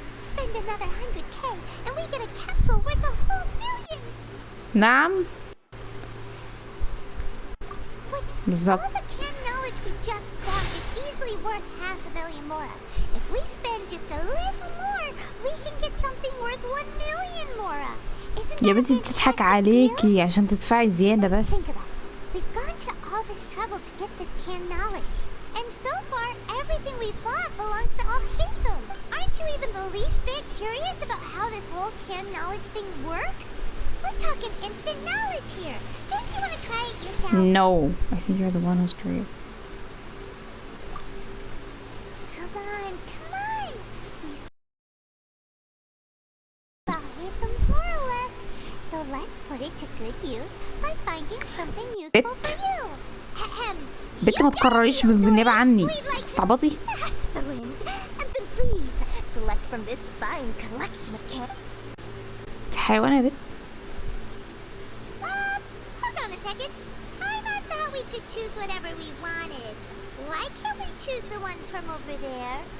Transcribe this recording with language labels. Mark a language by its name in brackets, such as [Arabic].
[English] Spend another 100K and we get a capsule worth a whole million. [Arabic] نعم. [English] But all the canned knowledge we just bought is easily worth 500,000 mora. If we spend just a little more, we can get something worth 1 million mora. [Arabic] يا بنتي بتضحك عليكي عشان تدفعي زيادة بس. [English] We've gone to all this trouble to get this canned knowledge. And so far, everything we bought belongs to all Hatham. Aren't you even the least bit curious about how this whole canned knowledge thing works? We're talking instant knowledge here. Don't you want to try it yourself? No, I think you're the one who's curious. Come on, come on. About Hatham's more or less. So let's put it to good use by finding something useful for you. [Arabic] بنت ما تكرريش بالنيابة عني. استعبطي. [English] Excellent. And then please select from this fine collection of cans. [Arabic] حيوانة يا بنت. [English] Hold on a second. I thought we could choose whatever we wanted. Why can't we choose the ones from over there?